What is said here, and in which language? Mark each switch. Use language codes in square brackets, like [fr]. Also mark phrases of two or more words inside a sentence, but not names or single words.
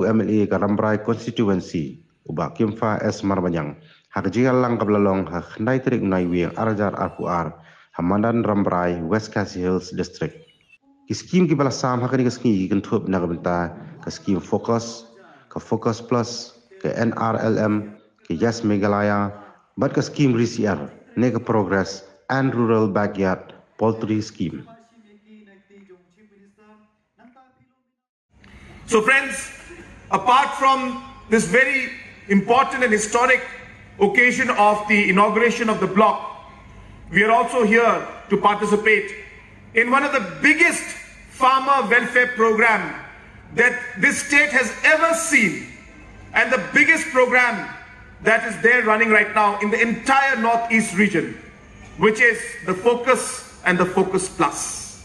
[kha] MLA ka Rambrai constituency uba kimfa es marbanyang hak jingalang kablalong hak nai trik nai wiang arajar arpuar hamadan Rambrai West Khasi Hills district ki scheme ki bala sam hakani ka ski kan thup na ka benta ka scheme focus ka Focus Plus, ka NRLM, ka Yes Meghalaya, but ka scheme RCR, ne ka Progress and Rural Backyard Poultry Scheme. [en] So friends, apart from this very important and historic occasion of the inauguration of the block, we are also here to participate in one of the biggest farmer welfare program that this state has ever seen, and the biggest program that is there running right now in the entire Northeast region, which is the Focus and the Focus Plus.